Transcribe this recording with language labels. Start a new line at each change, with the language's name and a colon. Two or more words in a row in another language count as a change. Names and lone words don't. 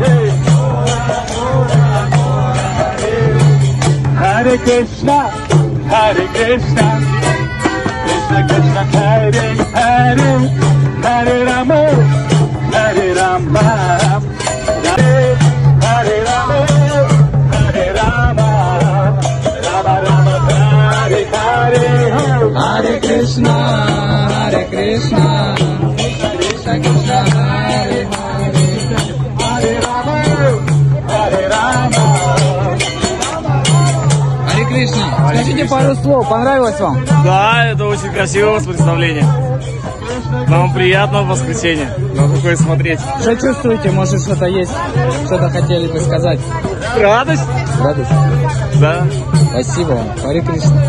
Sanskrit: हरे कृष्ण हरे कृष्ण कृष्ण कृष्ण हरे हरे हरे राम हरे राम हरे हरे राम हरे राम राम राम हरे हरे, हरे कृष्ण हरे कृष्ण कृष्ण कृष्ण हरे हरे, हरे राम हरे राम. हरे कृष्ण.
Russian: Скажите пару слов, понравилось вам? Да, это очень красивое представление. Нам приятного воскресенья. Надо такое смотреть. Что чувствуете? Может, что-то есть? Что-то хотели бы сказать? Радость? Радость? Да. Спасибо вам.
Sanskrit: हरे कृष्ण.